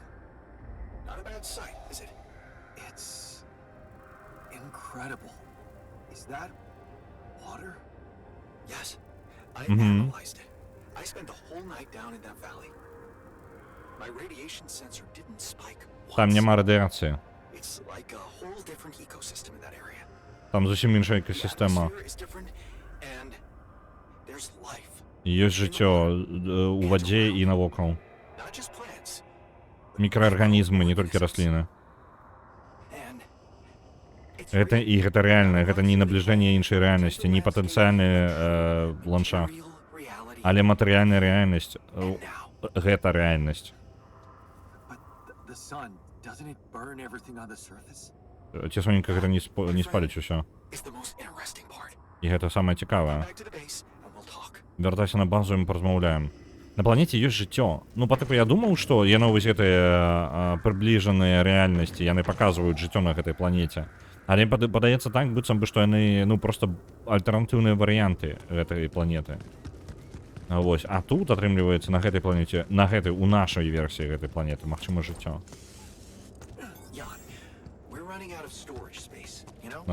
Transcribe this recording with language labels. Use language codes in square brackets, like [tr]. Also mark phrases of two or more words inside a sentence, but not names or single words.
[en] Not a bad sight, is it? It's incredible. Is that water? Yes. I analyzed it. I spent the whole night down in that valley. My radiation sensor didn't spike once. [be] Там нема радыацыі. [en] It's like a whole different ecosystem in that area. [be] Там зусім іншая [en] The [be] экасістэма. [en] atmosphere is different, and there's life. [be] Ёсць жыццё у вадзе і навокал. [en] Not just plants. [be] Мікраарганізмы, не толькі расліны. [en] And it's [be] Гэта рэальна, гэта не набліжэнне іншай рэальнасці, не патэнцыяльны ландшафт, [en] real reality. [be] але матэрыяльная рэальнасць. [en] And now. [be] Гэта рэальнасць. [en] But the sun, doesn't it burn everything on the surface? [be] Ці соненька гэта не спаліць усё. [en] It's the most interesting part. [be] І гэта самае цікавае. [en] Back to the base, and we'll talk. [be] Вяртайся на базу, і мы паразмаўляем. На планеце ёсць жыццё. Ну, па тыпу, я думаў, што яны вось гэтыя прыбліжаныя рэальнасці, яны паказваюць жыццё на гэтай планеце. Але падаецца так, быццам бы, што яны, ну, проста альтэрнатыўныя варыянты гэтай планеты. Вось. А тут, атрымліваецца, на гэтай планеце, у нашай версіі гэтай планеты, магчыма, жыццё. [en] Jan, we're running out of storage space, you know?